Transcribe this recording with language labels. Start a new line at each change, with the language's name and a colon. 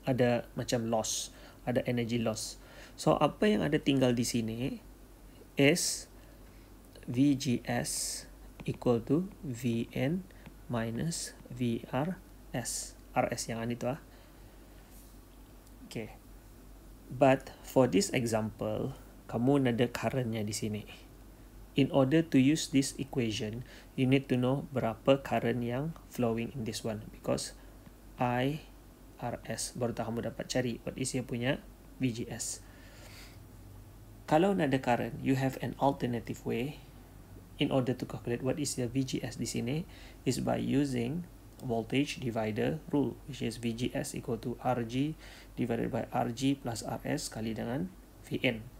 Malay: Ada macam loss, ada energy loss. So apa yang ada tinggal di sini is VGS equal to Vn minus VRS. RS yang itu ah. Okay. But for this example, kamu ada currentnya di sini.
English: In order to use this equation, you need to know berapa current yang flowing in this one.
Malay: Because IRS, baru kamu dapat cari what is yang punya VGS.
English: Kalau nak ada current, you have an alternative way in order to calculate what is the VGS di sini is by using voltage divider rule, which is VGS equal to RG divided by RG plus RS kali dengan Vn.